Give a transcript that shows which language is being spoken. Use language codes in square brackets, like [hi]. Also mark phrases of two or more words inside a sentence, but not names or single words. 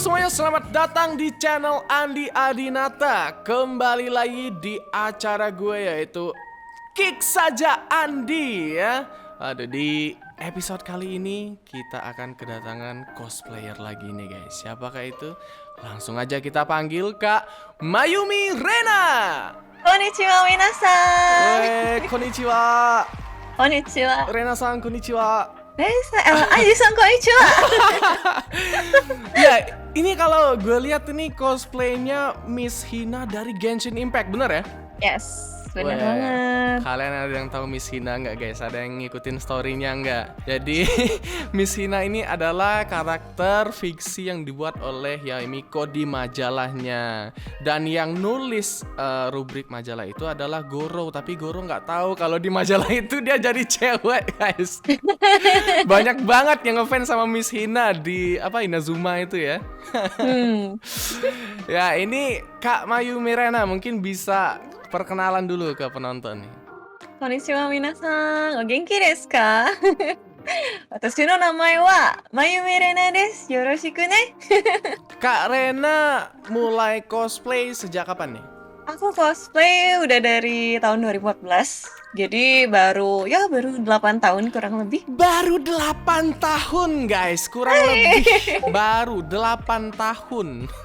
[id] selamat datang di channel Andi Adinata. Kembali lagi di acara gue yaitu Kick Saja Andi ya. Aduh, di episode kali ini kita akan kedatangan cosplayer lagi nih guys. Siapakah itu? Langsung aja kita panggil Kak Mayumi Rena. [ja] こんにちは皆さん. Konnichiwa. Konnichiwa. Renaさん、こんにちは. Ajiさんこんにちは. [id] Ya, ini kalau gue lihat ini cosplaynya Miss Hina dari Genshin Impact, bener ya? Yes, benar banget. Kalian ada yang tahu Miss Hina nggak guys? Ada yang ngikutin story-nya nggak? Jadi Miss Hina ini adalah karakter fiksi yang dibuat oleh Yaemiko di majalahnya. Dan yang nulis rubrik majalah itu adalah Goro. Tapi Goro nggak tahu kalau di majalah itu dia jadi cewek guys. Banyak banget yang ngefans sama Miss Hina di Inazuma itu ya. Ya, ini Kak Mayumi Rena mungkin bisa perkenalan dulu ke penonton nih. [ja] こんにちは皆さん。お元気ですか? Watashi no namae wa Mayumi Rena desu. よろしくね. [id] Kak Rena mulai cosplay sejak kapan nih? Aku cosplay udah dari tahun 2014. Jadi baru 8 tahun kurang lebih. Baru 8 tahun guys, kurang lebih. Baru 8 tahun.